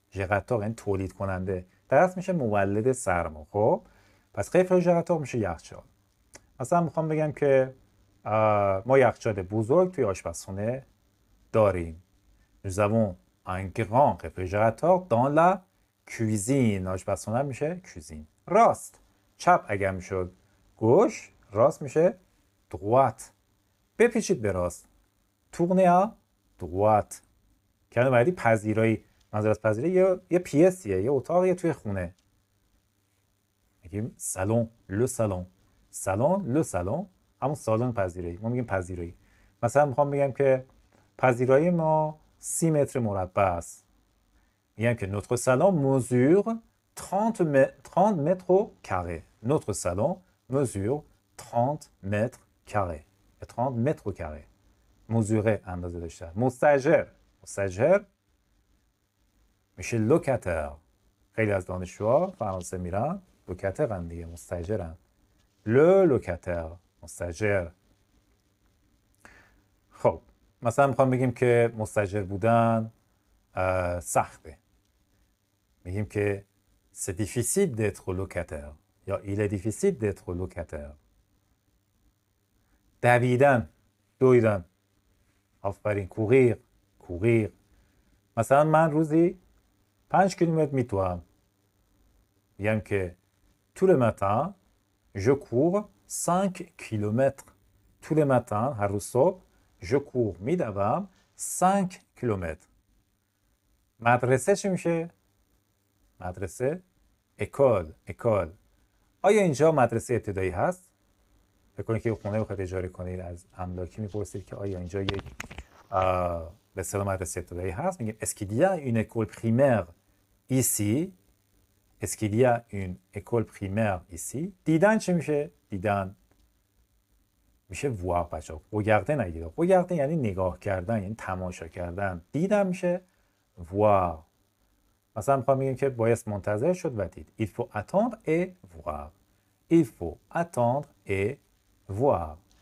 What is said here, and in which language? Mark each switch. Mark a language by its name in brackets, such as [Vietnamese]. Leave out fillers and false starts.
[Persian] ژنراتور یعنی تولید کننده. در اصل میشه مولد سرما. خب پس réfrigérateur میشه یخچال. مثلا میخوام بگم که ما یخچال بزرگ توی آشپزخونه داریم. [French] Nous avons un grand réfrigérateur dans la cuisine. [Persian] آشپزخونه میشه cuisine. راست، چپ اگر میشد گوش، راست میشه droite. بپیچید به راست. [French] tournez à droite. [Persian] کلمه بعدی پذیرایی. منظور از پذیرایی یه پیسیه، یه اتاقیه توی خونه. میگیم salon، le salon. salon، le salon همون سالن پذیرایی. ما میگیم پذیرایی. مثلا میخوام بگم که پذیرایی ما 30 متر مربع است. میگم که [French] notre salon mesure 30 mètres carrés. Notre salon mesure 30 mètres carrés. 30 mètres carrés. [Persian] mesurer اندازه داشتن. مستاجر میشه لوکاتر. خیلی از دانشجوها فرانسه میرن لوکاترن دیگه، مستاجرن. le locataire. مستاجر. خب مثلا میخوام بگیم که مستاجر بودن سخته. میگیم که [French] c'est difficile d'être locataire یا il est difficile d'être locataire. [Persian] دویدن. آفرین. کوغیر. مثلا من روزی 5 کیلومتر میتوام. میگم که [French] tous les matins je cours 5 کیلومتر. tous les matins [Persian] هر روز صبح [French] je cours [Persian] میدوم 5 کیلومتر. مدرسه چی میشه؟ مدرسه اکول. آیا اینجا مدرسه ابتدایی هست؟ فکر کنید که خونه بخواید اجاره کنید از املاکی میپرسید که آیا اینجا یک به اصطلاح مدرسه ابتدایی هست؟ میگیم [French] est-ce qu'il y a une école primaire ici؟ [Persian] est-ce qu'il y a une école primaire ici؟ دیدن چی میشه؟ دیدن میشه voir بچه‌ها. regarder نگید. regarder یعنی نگاه کردن، یعنی تماشا کردن. دیدن میشه voir. مثلا میخوام بگیم که باید منتظر شد و دید. [French] il faut attendre et voir. il faut attendre et voir.